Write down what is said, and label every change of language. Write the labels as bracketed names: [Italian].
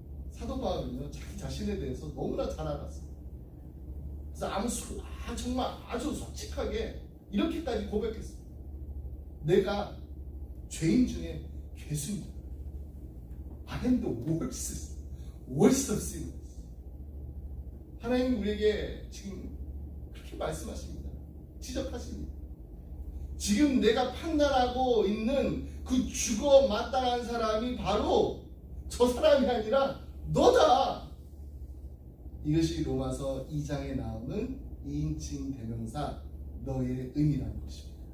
[Korean] 사도 바울은요, 자기 자신에 대해서 너무나 잘 알았어요. 그래서 정말 아주 솔직하게 이렇게까지 고백했어요. 내가 죄인 중에 괴수입니다. [English] I am the worst of sinners. [Korean] 하나님 우리에게 지금 그렇게 말씀하십니다. 지적하십니다. 지금 내가 판단하고 있는 그 죽어 마땅한 사람이 바로 저 사람이 아니라 너다. 이것이 로마서 2장에 나오는 2인칭 대명사 너의 의미라는 것입니다.